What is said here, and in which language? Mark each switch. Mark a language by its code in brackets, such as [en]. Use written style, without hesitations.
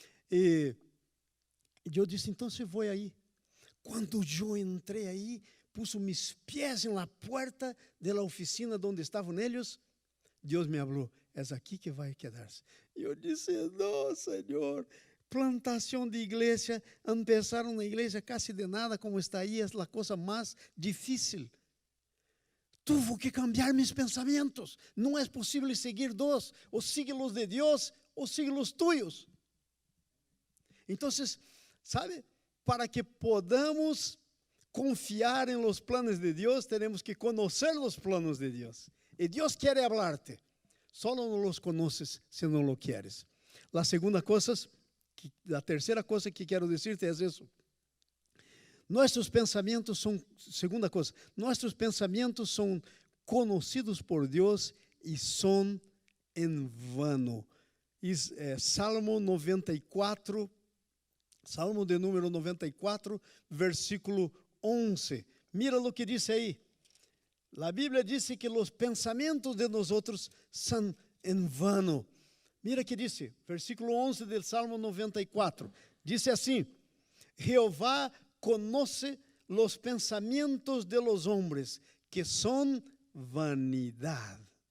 [pt] E eu disse, então eu vou aí. Quando eu entrei aí, pus meus pés na porta da oficina onde estavam eles, Deus me falou, é aqui que vai quedar-se. E eu disse, não, Senhor, plantação de igreja, começaram na igreja quase de nada, como está aí, é a coisa mais difícil. [es] Tuve que cambiar mis pensamentos. [pt] Não é possível seguir 2, ou sigue los de Deus, ou sigue los tuyos. Então, sabe, para que podamos confiar em los planos de Deus, temos que conhecer os planos de Deus. E Deus quer falar-te. Só não los conoces se não lo quieres. A terceira coisa que quero dizer-te é isso. Nossos pensamentos são, segunda coisa, nossos pensamentos são conhecidos por Deus e são em vano. Salmo 94, Salmo de número 94, versículo 11. Mira o que diz aí. A Bíblia diz que os pensamentos de nós outros são em vano. Mira que diz, versículo 11 do Salmo 94. [es] Diz assim, Jeová conoce los pensamientos de los hombres, que são vanidade.